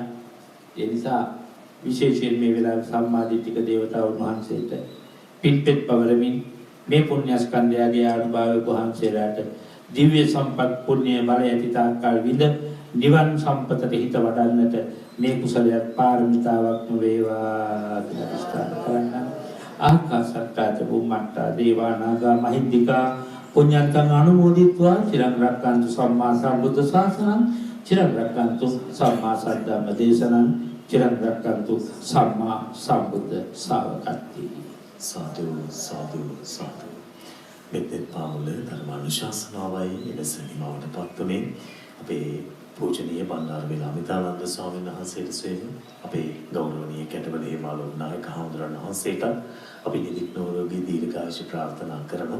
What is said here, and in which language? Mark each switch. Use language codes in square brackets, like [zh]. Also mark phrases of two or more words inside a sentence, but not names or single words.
[si] ඒ නිසා විශේෂයෙන් මේ වෙලාවේ සම්මාදිටික දේවතාවුන් වහන්සේට පින්පෙත් පවරමින් මේ පුණ්‍ය ස්කන්ධයගේ අනුභවය වහන්සේලාට දිව්‍ය සම්පත් පුණ්‍ය බලය ඇති තාක්කල් විඳ නිවන් සම්පතට හිත වඩන්නට මේ කුසලයක් පාරමිතාවක්ම වේවා කියලා ස්ථාන කරන්න. [pi] ආකාශත්තාච බුම්මත්තා දේවානාගා මහින්దికා පුඤ්ඤන්තං අනුමෝදිත්වා චිරං රක්ඛන්තු සම්මා සම්බුද්ධ ශාසනං චිරං රක්ඛන්තු සම්මා සද්ධම්ම දේශනං චිරං රක්ඛන්තු සම්මා සම්බුද්ධ ශාවකත්ති. [si] සාදු සාදු සාදු. මෙතෙන් පාමුල ධර්මානුශාසනාවයි එලෙස නිමවට පත්වමින් අපේ පූජනීය බණ්ඩාරවැල අමිතානන්ද ස්වාමීන් වහන්සේට සෙවීම අපේ ගෞරවනීය කැටවල හේමාලෝක නායක හාමුදුරන් වහන්සේට අපි නිදික් නෝරෝගී දීර්ඝායුෂ ප්‍රාර්ථනා කරමු.